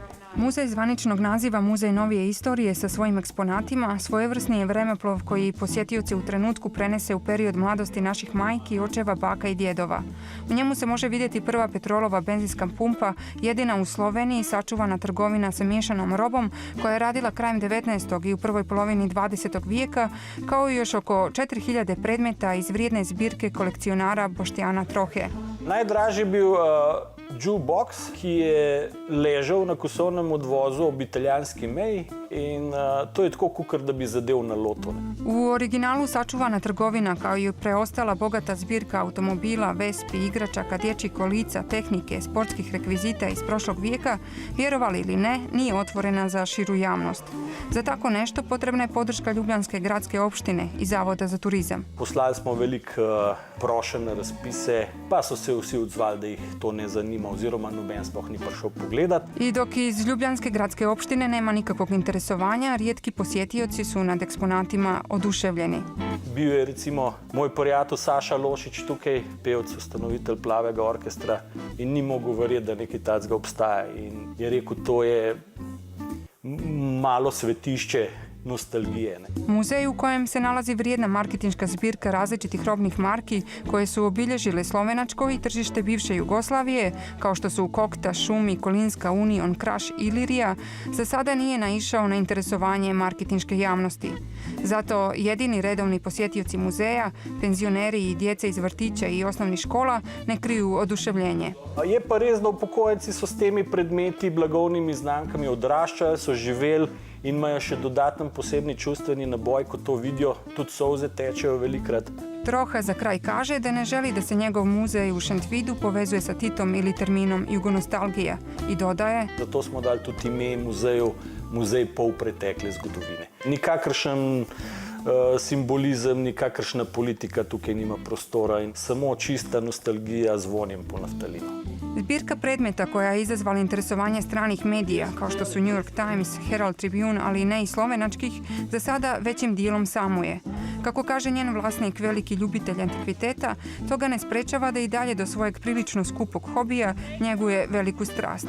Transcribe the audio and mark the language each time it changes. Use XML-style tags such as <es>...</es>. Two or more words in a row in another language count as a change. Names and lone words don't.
<sr>Muzej zvaničnog naziva Muzej novije istorije sa svojim eksponatima svojevrsni je vremeplov koji posjetioci u trenutku prenese u period mladosti naših majki, očeva, baka i djedova. U njemu se može vidjeti prva petrolova benzinska pumpa, jedina u Sloveniji sačuvana trgovina sa miješanom robom koja je radila krajem 19. i u prvoj polovini 20. vijeka, kao i još oko 4000 predmeta iz vrijedne zbirke kolekcionara Boštjana Trohe.</sr> <sl>Najdražji bil jukebox, ki je ležal na kosovnem odvozu ob italijanski meji in to je tako, kakor da bi zadev na loto.</sl> <sr>U originalu sačuvana trgovina kao i preostala bogata zbirka automobila, vespi, igračaka, dječjih kolica, tehnike, sportskih rekvizita iz prošlog vijeka, vjerovali ili ne, nije otvorena za širu javnost. Za tako nešto potrebna je podrška Ljubljanske gradske opštine i Zavoda za turizam.</sr> <sl>Poslali smo veliko prošenj na razpise, pa so se vsi odzvali, da jih to ne zanima oziroma noben sploh ni prišel pogledat.</sl> <sr>I dok iz Ljubljanske gradske opštine nema nikakvog interesovanja, rijetki posjetioci su nad eksponatima oduševljeni.</sr> <sl>Bil je recimo moj prijatelj Saša Lošič tukaj, pevec, ustanovitelj Plavega orkestra in ni mogel verjeti, da nekaj takega obstaja. In je rekel, to je malo svetišče nostalgije.</sl> <sr>Muzej u kojem se nalazi vrijedna marketinška zbirka različitih robnih marki koje su obilježile slovenačko i tržište bivše Jugoslavije, kao što su Kokta, Šumi, Kolinska, Union, Kraš i Ilirija, za sada nije naišao na interesovanje marketinške javnosti. Zato jedini redovni posjetioci muzeja, penzioneri i djece iz vrtića i osnovnih škola ne kriju oduševljenje.</sr> <sl>Je pa res, da upokojenci so s temi predmeti, blagovnimi znamkami odraščali, so živeli in imajo še dodaten posebni čustveni naboj, ko to vidijo, tudi solze tečejo velikrat.</sl> <sr>Troha za kraj kaže da ne želi da se njegov muzej u Šentvidu povezuje sa Titom ili terminom jugonostalgija i dodaje:</sr> <sl>Zato smo dali tudi ime muzeju, muzej polpretekle zgodovine. Nikakršen simbolizem, nikakršna politika tukaj nima prostora in samo čista nostalgija z vonjem po naftalinu.</sl> <sr>Zbirka predmeta koja je izazvala interesovanje stranih medija, kao što su New York Times, Herald Tribune, ali ne i slovenačkih, za sada većim dijelom samuje. Kako kaže njen vlasnik, veliki ljubitelj antikviteta, to ga ne sprečava da i dalje do svojeg prilično skupog hobija njeguje veliku strast.</sr>